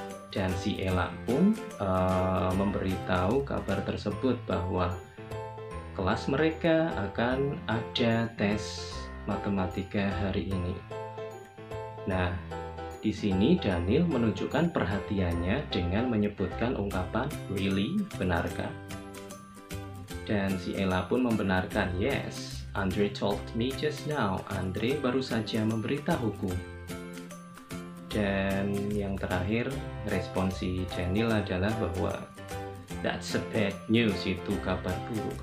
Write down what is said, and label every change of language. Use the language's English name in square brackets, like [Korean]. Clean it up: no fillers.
[Indonesian] Dan si Ella pun memberitahu kabar tersebut bahwa kelas mereka akan ada tes matematika hari ini. Nah, di sini Daniel menunjukkan perhatiannya dengan menyebutkan ungkapan really, benarkah? Dan si Ella pun membenarkan, [English] yes, Andre told me just now. [Indonesian] Andre baru saja memberitahuku. Dan yang terakhir, respon si Daniel adalah bahwa [English] that's a bad news, [Indonesian] itu kabar buruk.